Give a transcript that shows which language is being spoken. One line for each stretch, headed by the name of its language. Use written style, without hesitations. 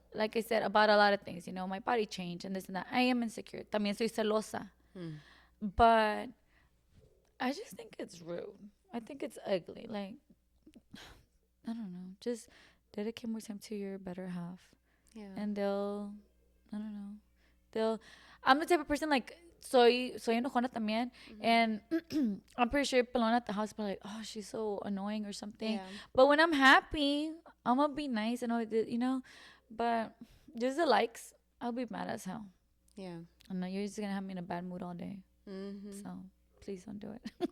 English: Like I said about a lot of things, my body change and this and that. I am insecure.
Spanish: También soy celosa,
English: Mm. but I just think it's rude. I think it's ugly. Like I don't know. Just dedicate more time to your better half, Yeah. and they'll. I don't know. They'll. I'm the type of person like
Spanish: soy enojona también,
English: Mm-hmm. and I'm pretty sure Pelona at the house be like, oh, she's so annoying or something. Yeah. But when I'm happy, I'm gonna be nice and all. But just the likes, I'll be mad as hell. Yeah. I know you're just gonna have me in a bad mood all day. Mm-hmm. So please don't do it.